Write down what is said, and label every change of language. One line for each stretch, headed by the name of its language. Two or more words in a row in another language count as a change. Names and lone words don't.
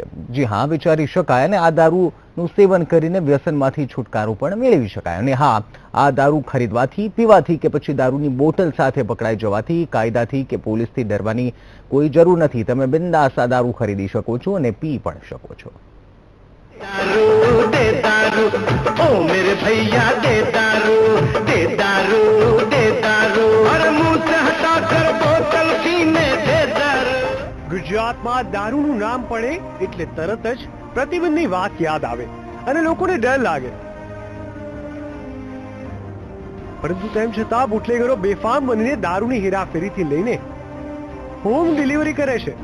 Gujarati: જી હા, વિચારી શકાય અને આ દારૂનું સેવન કરીને વ્યસનમાંથી છુટકારો પણ મેળવી શકાય. અને હા, આ દારૂ ખરીદવાથી, પીવાથી કે પછી દારૂની બોટલ સાથે પકડાઈ જવાથી કાયદાથી કે પોલીસથી ડરવાની કોઈ જરૂર નથી. તમે બિંદાસ આ દારૂ ખરીદી શકો છો અને પી પણ શકો છો.
Hindi: दारू दे दारू, ओ मेरे भैया दे दारू, दे दारू, दे दारू, और मुंह से हटा कर बोतल पीने दे दारू.
Gujarati: ગુજરાતમાં દારૂનું નામ પડે એટલે તરત જ પ્રતિબંધની વાત યાદ આવે અને લોકોને ડર લાગે. પરંતુ તેમ છતાં બુટલેગરો બેફામ બનીને દારૂની હેરાફેરીથી લઈને
English: home delivery
Gujarati: કરે છે.